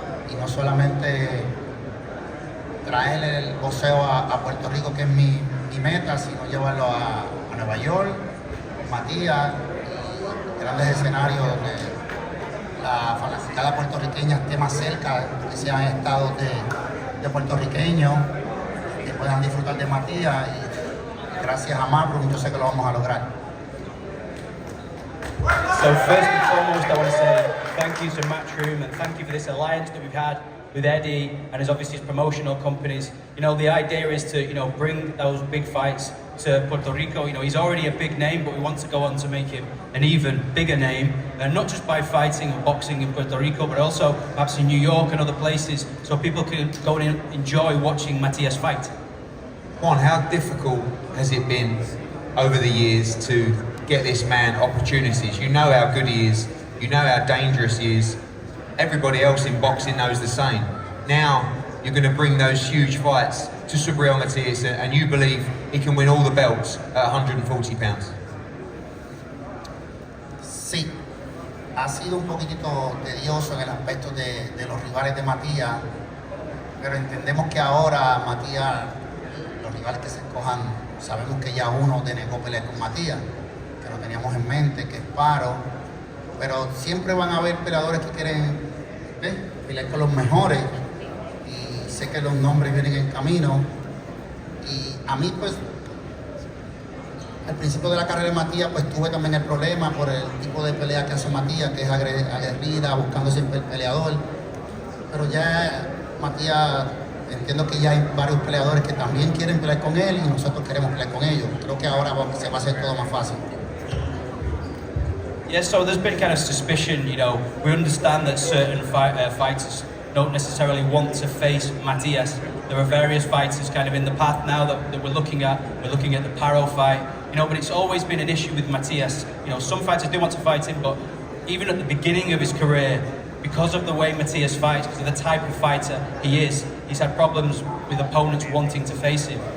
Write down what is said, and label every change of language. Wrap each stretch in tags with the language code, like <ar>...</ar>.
<es>y no solamente traer el boxeo a Puerto Rico, que es mi meta, sino llevarlo a Nueva York, Matias, y grandes escenarios donde la fanaticada puertorriqueña esté más cerca, que sean estados de puertorriqueños, que puedan disfrutar de Matias, y gracias a Marroom yo sé que lo vamos a lograr.</es> <en>So first and foremost, I want to say thank you to Matchroom and thank you for this alliance that we've had with Eddie and his obviously his promotional companies. You know, the idea is to, you know, bring those big fights to Puerto Rico. You know, he's already a big name, but we want to go on to make him an even bigger name, and not just by fighting and boxing in Puerto Rico, but also perhaps in New York and other places, so people can go and enjoy watching Matias fight. Juan, how difficult has it been over the years to get this man opportunities? You know how good he is, you know how dangerous he is. Everybody else in boxing knows the same. Now you're going to bring those huge fights to Subriel Matias, and you believe he can win all the belts at 140 pounds.</en> <es>Sí, ha sido un poquitito tedioso en el aspecto de los rivales de Matias, pero entendemos que ahora Matias, los rivales que se escojan, sabemos que ya uno denegó pelear con Matias, que lo teníamos en mente, que es Paro, pero siempre van a haber peleadores que quieren pelear con los mejores, y sé que los nombres vienen en camino, y a mí pues al principio de la carrera de Matias pues tuve también el problema por el tipo de pelea que hace Matias, que es aguerrida, buscando siempre el peleador, pero ya Matias, entiendo que ya hay varios peleadores que también quieren pelear con él y nosotros queremos pelear con ellos. Creo que ahora se va a hacer todo más fácil.</es> <en>Yeah, so there's been kind of suspicion, you know, we understand that certain fighters don't necessarily want to face Matias. There are various fighters kind of in the path now that we're looking at. We're looking at the Paro fight, you know, but it's always been an issue with Matias. You know, some fighters do want to fight him, but even at the beginning of his career, because of the way Matias fights, because of the type of fighter he is, he's had problems with opponents wanting to face him.</en>